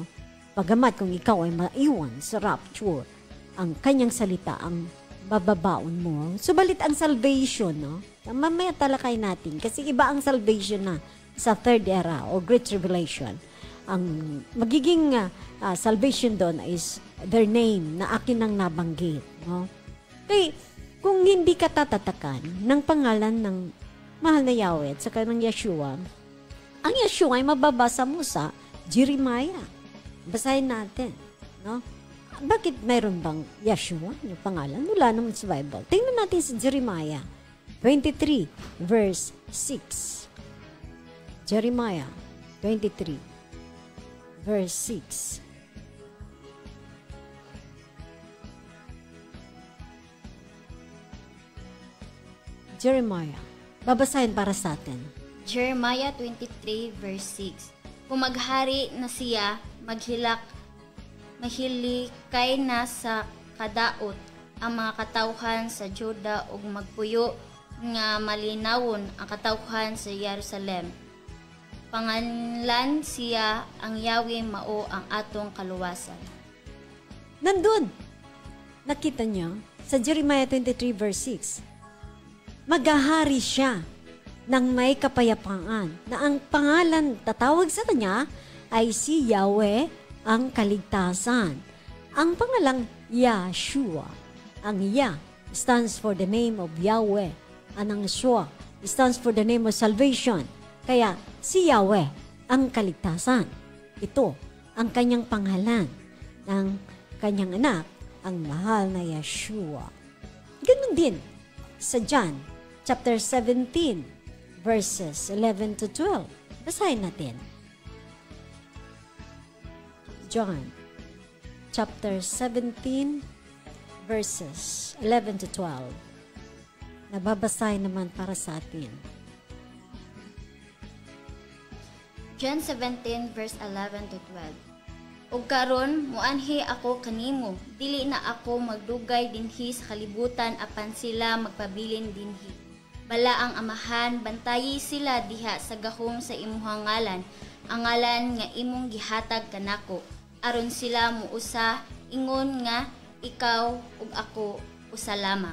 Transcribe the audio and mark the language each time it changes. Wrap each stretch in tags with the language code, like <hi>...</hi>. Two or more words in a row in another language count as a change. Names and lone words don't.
<tl>Pagamat kung ikaw ay maiwan sa rapture, ang kanyang salita ang bababaon mo. Subalit ang salvation, no? Mamaya talakay natin kasi iba ang salvation na sa third era o Great Tribulation. Ang magiging salvation doon is</tl> <en>their name</en> <tl>na akin ang nabanggit, no? Kaya kung hindi ka tatatakan ng pangalan ng mahal na Yahweh at saka ng Yeshua, ang Yeshua ay mababasa mo sa Jeremiah. Basahin natin, no? Bakit mayroon bang Yeshua yung pangalan? Wala naman sa Bible. Tingnan natin sa Jeremiah 23 verse 6. Jeremiah 23 verse 6. Jeremiah. Babasahin para sa atin. Jeremiah 23 verse 6.</tl> <ceb>Kung maghari na siya, mahilikay na sa kadaot ang mga katawhan sa Juda ug magpuyo nga malinawon ang katawhan sa Jerusalem. Panganlan siya ang Yahweh mao ang atong kaluwasan.</ceb> <tl>Nandun. Nakita niyo sa Jeremiah 23 verse 6. Maghahari siya ng may kapayapaan na ang pangalan tatawag sa kanya ay si Yahweh ang kaligtasan. Ang pangalang Yeshua, ang Ya</tl> <en>stands for the name of Yahweh, and</en> <tl>ang Shua</tl> <en>stands for the name of salvation.</en> <tl>Kaya si Yahweh ang kaligtasan. Ito ang kanyang pangalan ng kanyang anak, ang mahal na Yeshua. Ganun din sa John chapter 17 verses 11 to 12. Basahin natin. John chapter 17 verses 11 to 12. Nababasahin naman para sa atin. John 17 verse 11 to 12.</tl> <ceb>Ug karon muanhi ako kanimo, dili na ako magdugay dinhi sa kalibutan apan sila magpabilin dinhi. Bala ang amahan, bantayi sila diha sa gahom sa imuhang ngalan, ang ngalan nga imong gihatag kanako, aron sila muusa, ingon nga ikaw ug ako usa lamang.</ceb>